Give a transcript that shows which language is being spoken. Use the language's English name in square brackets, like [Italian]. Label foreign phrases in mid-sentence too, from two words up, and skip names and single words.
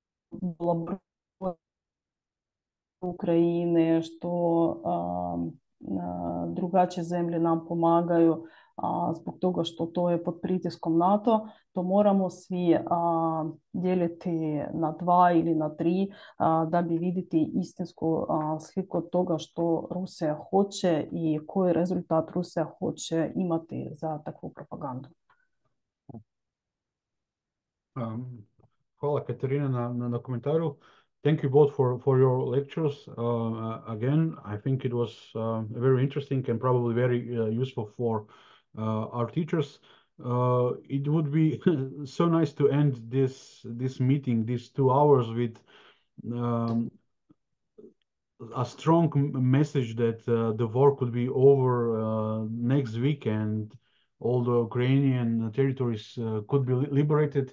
[Croatian] Ukrajine, što drugačije zemlje nam pomagaju zbog toga što to je pod pritiskom NATO, to moramo svi dijeliti na 2 ili na 3 da bi vidjeti istinsku sliku toga što Rusija hoće i koji rezultat Rusija hoće imati za takvu propagandu. Hvala Kateryna na komentaru. [English] Thank you both for your lectures. Again, I think it was very interesting and probably very useful for our teachers. It would be so nice to end this meeting, these 2 hours, with a strong message that the war could be over next week and all the Ukrainian territories could be liberated.